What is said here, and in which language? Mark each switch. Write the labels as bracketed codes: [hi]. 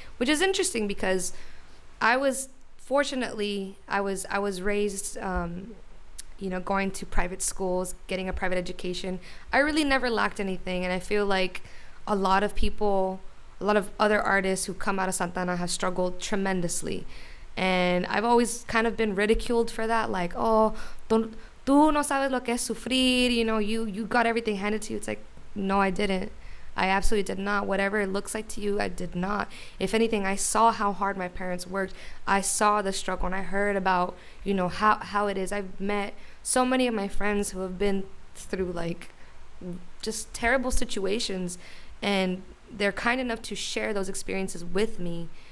[en] Which is interesting because I was raised, you know, going to private schools, getting a private education. I really never lacked anything. And I feel like a lot of other artists who come out of Santa Ana have struggled tremendously. And I've always kind of been ridiculed for that. Like, oh, [es] tú no sabes lo que es sufrir. [en] You know, you got everything handed to you. It's like, no, I didn't. I absolutely did not. Whatever it looks like to you, I did not. If anything, I saw how hard my parents worked. I saw the struggle, and I heard about, you know, how it is. I've met so many of my friends who have been through, like, just terrible situations, and they're kind enough to share those experiences with me.